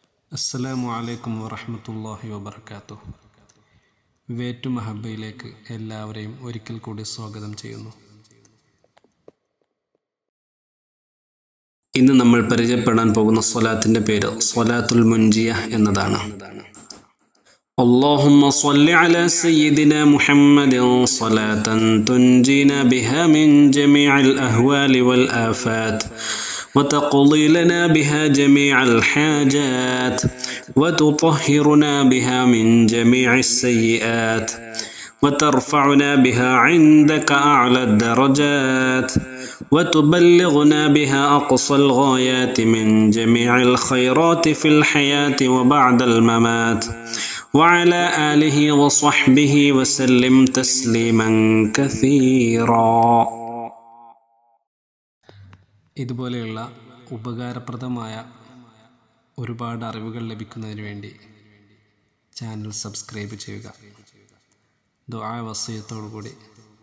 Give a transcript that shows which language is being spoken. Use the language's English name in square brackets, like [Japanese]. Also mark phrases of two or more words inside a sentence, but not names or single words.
[Arabic] السلام عليكم ورحمة الله وبركاته. [Malayalam] വേറ്റു മഹബയിലേക്ക് എല്ലാവരെയും ഒരിക്കൽ കൂടി സ്വാഗതം ചെയ്യുന്നു. ഇന്ന് നമ്മൾ പരിചയപ്പെടാൻ പോകുന്ന സ്വലാത്തിൻ്റെ പേര് സ്വലാത്തുൽ മുൻജിയ എന്നതാണ്. [Arabic] اللهم صل على سيدنا محمد صلاة تنجينا بها من جميع الأهوال والآفات وتقضي لنا بها جميع الحاجات وتطهرنا بها من جميع السيئات وترفعنا بها عندك أعلى الدرجات وتبلغنا بها أقصى الغايات من جميع الخيرات في الحياة وبعد الممات وعلى آله وصحبه وسلم تسليما كثيرا. [Malayalam] ഇതുപോലെയുള്ള ഉപകാരപ്രദമായ ഒരുപാട് അറിവുകൾ ലഭിക്കുന്നതിന് വേണ്ടി [English] channel subscribe [Malayalam] ചെയ്യുക. ദുആ വസിയത്തോടു കൂടി